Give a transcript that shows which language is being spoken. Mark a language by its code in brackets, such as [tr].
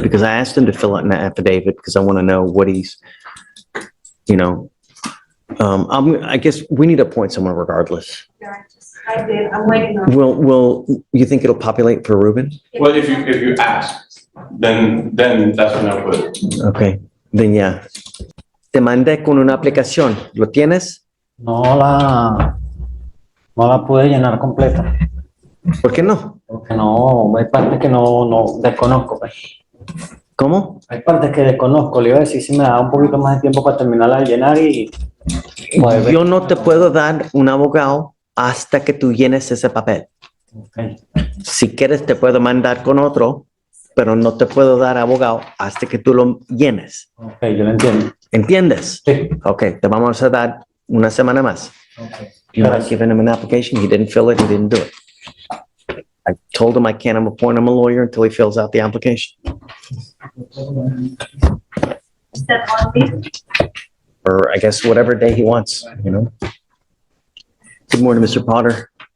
[en] Because I asked him to fill out an affidavit because I want to know what he's, I guess we need to appoint someone regardless. Yeah, I did. I'm waiting on. Will you think it'll populate for Ruben? Well, if you ask, then that's when I'll put it. Okay, then yeah. [es] Te mandé con una aplicación. ¿Lo tienes? No la pude llenar completa, ¿Por qué no? porque no, hay partes que no desconozco, pues. ¿Cómo? Hay partes que desconozco, le iba a decir si me da un poquito más de tiempo para terminarla de llenar y poder ver. Yo no te puedo dar un abogado hasta que tú llenes ese papel. Okay. Si quieres te puedo mandar con otro, pero no te puedo dar abogado hasta que tú lo llenes. Ok, yo lo entiendo. ¿Entiendes? Sí. Ok, te vamos a dar una semana más. Okay. [en] You not giving him an application, he didn't fill it, he didn't do it. I told him I can't appoint him a lawyer until he fills out the application. Is that on me? Or I guess whatever day he wants, Good morning, Mr. Potter.